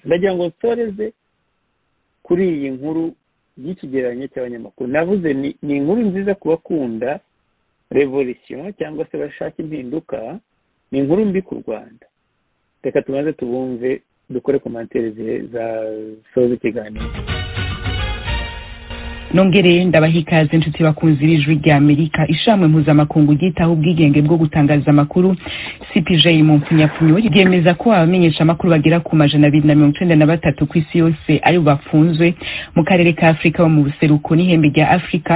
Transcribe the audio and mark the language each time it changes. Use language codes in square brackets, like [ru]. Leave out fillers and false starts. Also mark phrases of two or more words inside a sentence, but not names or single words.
[rn] Ndagira ngo nsoreze kuri iyi nkuru y'ikigereranyo cy'abanyamakuru. Navuze ni inkuru nziza ku bakunda revolution cyangwa se bashaka impinduka, ni inkuru mbi ku Rwanda. Reka tumaze tubumve, dukore komantere za soza ikiganiro. Nongere ndabaha ikaze inshuti bakunzi b'Ijwi ry'Amerika. Ishamwe mpuzamakungu ryitaho ubwigenge bwo gutangaza amakuru CPJ mu mpfunyapfunyo ryemeza ko abamenyesha amakuru bagera ku 293 ku isi yose ari bafunzwe mu karere ka Afrika bo mu buseruko n'ihembe rya Afrika.